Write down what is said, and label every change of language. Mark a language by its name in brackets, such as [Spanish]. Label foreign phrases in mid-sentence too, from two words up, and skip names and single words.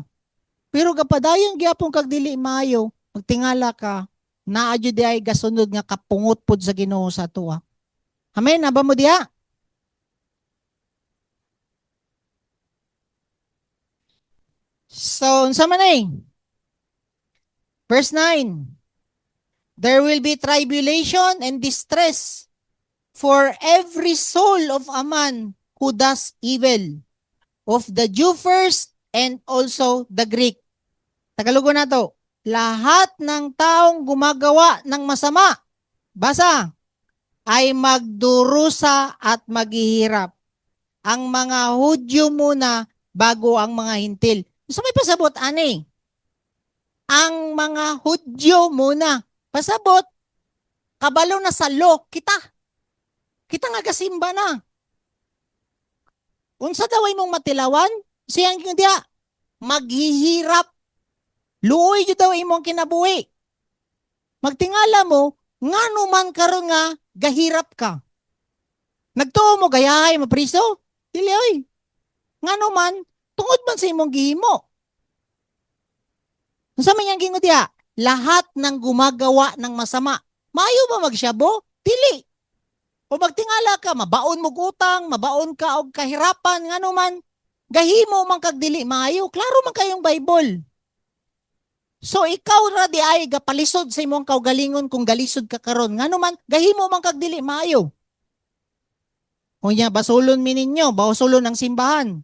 [Cebuano] Pero kapadayon gyapon kag dili maayo, magtingala ka, naa jud ay gasunod nga kapungot pud sa Ginoo sa tuwa. Amen, aba mo diha? So, unsa man ay? Verse 9. [English] There will be tribulation and distress for every soul of a man who does evil, of the Jew first and also the Greek. [Cebuano] Tagalugon na to. [Filipino] Lahat ng taong gumagawa ng masama, basa, ay magdurusa at maghihirap. Ang mga Hudyo muna bago ang mga Hintil. [Cebuano] So may pasabot, ani? [Filipino] Ang mga Hudyo muna. [Cebuano] Pasabot, kabalo na sa law, kita. Kita nga kasimba na. Unsa daw mong matilawan? Siyang diya, maghihirap. Luoy jud daw imong kinabuhi. Magtingala mo, ngano man karon nga gahirap ka. Nagtuo mo gayahay mapriso? Dili oy. Ngano man tungod man sa imong gihimo. Unsa man yang gingon diha? [Filipino] Lahat ng gumagawa ng masama. [Cebuano] Maayo ba magsyabo? Dili. O magtingala ka, mabaon mo utang, mabaon ka og kahirapan, ngano man gahimo man kag dili maayo. Klaro man kayong Bible. So ikaw ra di ay gapalisod sa imong kaugalingon kung galisod ka karon. Ngano man gahimo man kag dili maayo. Unya basulon mi ninyo, basulon ang simbahan.